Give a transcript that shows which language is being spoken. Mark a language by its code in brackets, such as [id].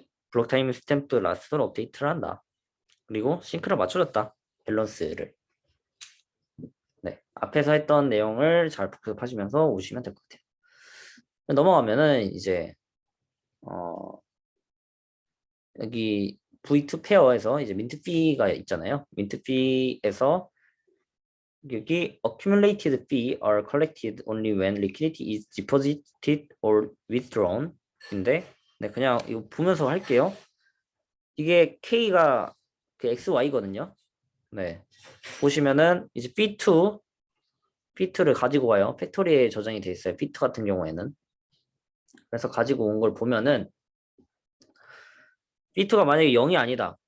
[ko] 블록 타임 스탬프 라스트를 업데이트를 한다. 그리고 싱크를 맞춰줬다. 밸런스를. 네. 앞에서 했던 내용을 잘 복습하시면서 오시면 될 것 같아요. 넘어가면은 이제 여기 V2 페어에서 이제 민트 피가 있잖아요. 민트 피에서 여기 [en] accumulated fee are collected only when liquidity is deposited or withdrawn. [ko] 인데 네, 그냥 이거 보면서 할게요. 이게 K가 그 XY거든요. 네. 보시면은 이제 P2를 가지고 와요. 팩토리에 저장이 돼 있어요. P2 같은 경우에는. 그래서 가지고 온 걸 보면은 P2가 만약에 0이 아니다.